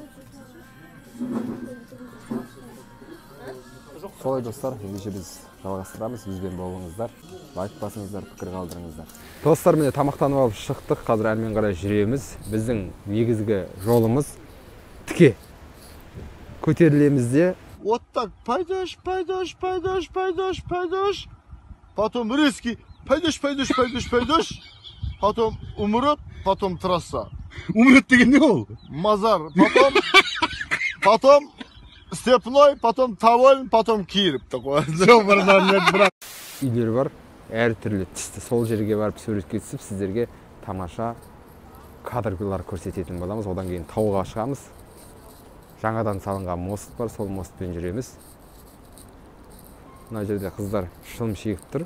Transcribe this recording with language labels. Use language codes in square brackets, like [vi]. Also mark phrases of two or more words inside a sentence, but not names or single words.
[kk] Солай достар, ендеше біз жалғастырамыз. Бізбен болыңыздар, лайк басыңыздар, пікір қалдырыңыздар. Достар, міне тамақтанып алып шықтық. Қазір әрмен қарай жүреміз. Біздің негізгі жолымыз тіке. Көтерілеміз де. [ru] Вот так пойдешь, пойдешь, пойдешь, пойдешь, пойдешь. Потом резкий пойдешь, пойдешь, пойдешь, пойдешь. Потом умрет, потом трасса. [kk] Умрет деген не ол? [ru] Мазар, потом степной, потом Таволин, потом Киров такой. [kk] Үйлер бар, әр түрлі түсті. Сол жерге барып суретке түсіп, сіздерге тамаша кадрлар көрсететін боламыз. Одан кейін тауға шығамыз. Жаңадан салынған мост бар, сол мостпен жүреміз. Мына жерде қыздар шылым шегіп тұр.